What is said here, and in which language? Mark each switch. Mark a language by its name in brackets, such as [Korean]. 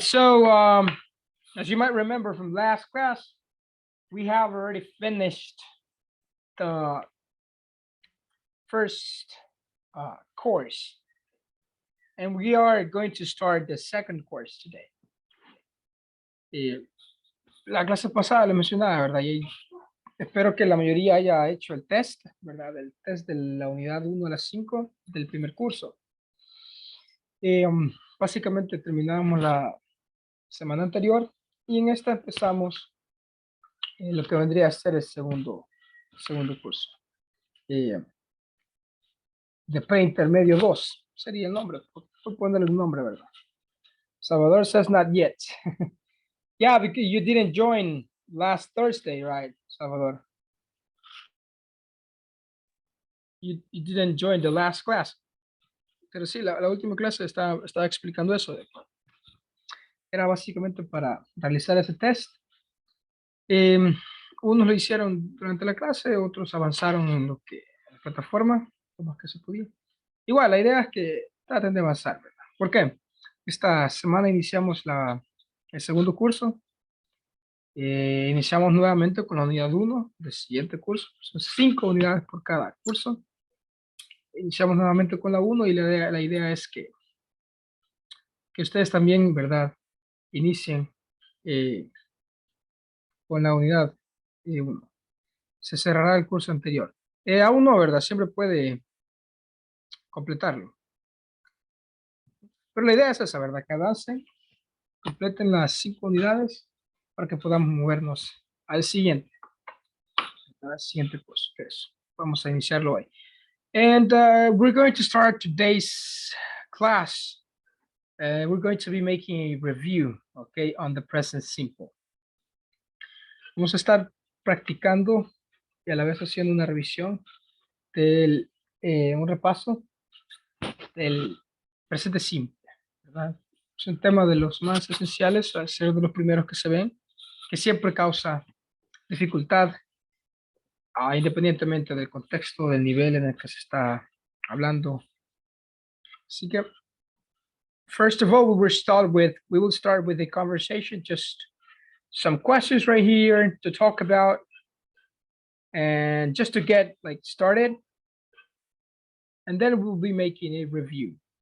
[English] So as you might remember from last class, we have already finished the first course. And we are going to start the second course today. [Spanish] La clase pasada lo mencionaba, ¿verdad? Y espero que la mayoría haya hecho el test, ¿verdad? El test de la unidad 1 a las 5 del primer curso. Básicamente terminamos la semana anterior y en esta empezamos lo que vendría a ser el segundo curso. De preintermedio 2 sería el nombre, por ponerle un nombre, ¿verdad? Salvador says not yet. Yeah, because you didn't join last Thursday, right, Salvador? You didn't join the last class. Pero sí, la última clase estaba explicando eso. Era básicamente para realizar ese test. Unos lo hicieron durante la clase, otros avanzaron en en la plataforma, lo más que se podía. Igual, la idea es que traten de avanzar, ¿verdad? ¿Por qué? Esta semana iniciamos el segundo curso. Iniciamos nuevamente con la unidad 1 del siguiente curso. Son 5 unidades por cada curso. Iniciamos nuevamente con la 1 y la idea es que ustedes también, ¿verdad? Inicien con la unidad 1. Se cerrará el curso anterior. Aún no, ¿verdad? Siempre puede completarlo. Pero la idea es esa, ¿verdad? Que avancen, completen las 5 unidades para que podamos movernos al siguiente curso. Vamos a iniciarlo hoy. [English] And we're going to start today's class. We're going to be making a review, okay, on the present simple. [Spanish] Vamos a estar practicando y a la vez haciendo una revisión un repaso del presente simple, ¿verdad? Es un tema de los más esenciales, al ser de los primeros que se ven, que siempre causa dificultad, independientemente del contexto, del nivel en el que se está hablando. Así que, [English] first of all, we will start with a conversation, just some questions right here to talk about, and just to get started, and then we'll be making a review.